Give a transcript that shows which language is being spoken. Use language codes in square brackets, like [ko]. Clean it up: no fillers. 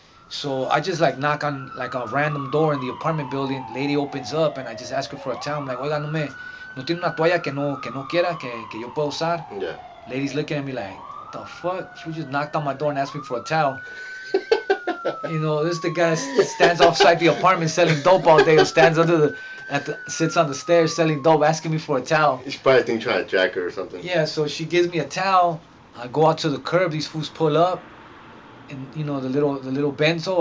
[en] So I just like knock on like a random door in the apartment building. Lady opens up and I just ask her for a towel. I'm like, [es] oiga, no tiene una toalla que no quiera que yo pueda usar. [en] Yeah. Lady's looking at me like, the fuck? She just knocked on my door and asked me for a towel. This the guy stands outside the apartment selling dope all day, or stands sits on the stairs selling dope, asking me for a towel. She's probably think trying to jack her or something. Yeah, so she gives me a towel. I go out to the curb. These fools pull up, and the little benzo.